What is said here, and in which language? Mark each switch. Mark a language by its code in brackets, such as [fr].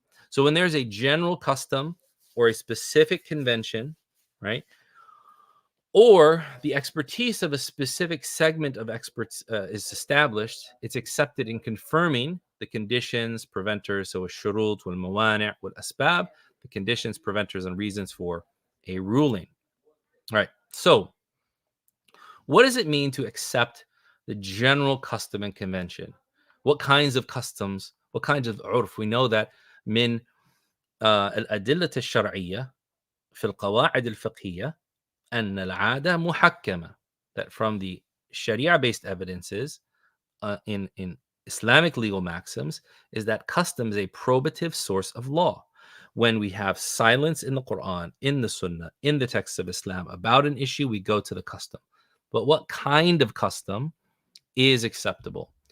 [en] So when there's a general custom or a specific convention, right, or the expertise of a specific segment of experts is established, it's accepted in confirming the conditions, preventers, so [ar] ash-shurut wal mawani' wal asbab, [en] the conditions, preventers, and reasons for a ruling. All right. So what does it mean to accept the general custom and convention? What kinds of customs, what kinds of urf? We know that [ar] من الأدلة الشرعية في القواعد الفقهية أن العادة محكمة. [en] That from the Sharia-based evidences in Islamic legal maxims is that custom is a probative source of law. When we have silence in the Quran, in the Sunnah, in the texts of Islam about an issue, we go to the custom. But what kind of custom is acceptable?